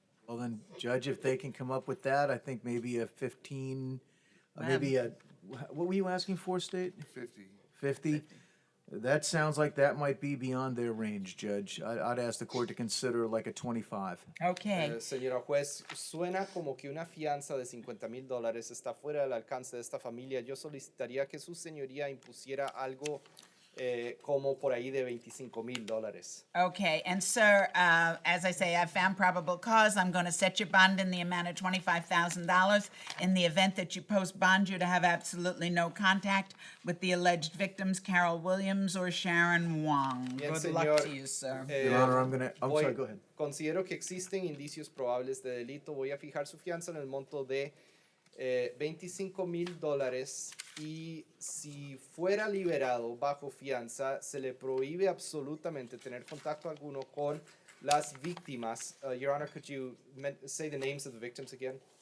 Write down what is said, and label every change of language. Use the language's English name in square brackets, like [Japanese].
[English] Well then, Judge, if they can come up with that, I think maybe a 15, what were you asking for, State? 50. 50? That sounds like that might be beyond their range, Judge. I'd ask the court to consider like a 25. Okay. [Spanish] Señora juez, suena como que una fianza de $50,000 está fuera del alcance de esta familia. Yo solicitaría que su señoría impusiera algo como por ahí de $25,000. [English] Okay, and sir, as I say, I found probable cause. I'm going to set your bond in the amount of $25,000 in the event that you post bond you to have absolutely no contact with the alleged victims, Carol Williams or Sharon Wong. [Spanish] Bien, [English] Good [Spanish] señor. [English] luck to you, sir. Your Honor, I'm sorry, go ahead. [Spanish] Considero que existen indicios probables de delito. Voy a fijar su fianza en el monto de $25,000 y si fuera liberado bajo fianza, se le prohíbe absolutamente tener contacto alguno con las víctimas. [English] Your Honor, could you say the names of the victims again?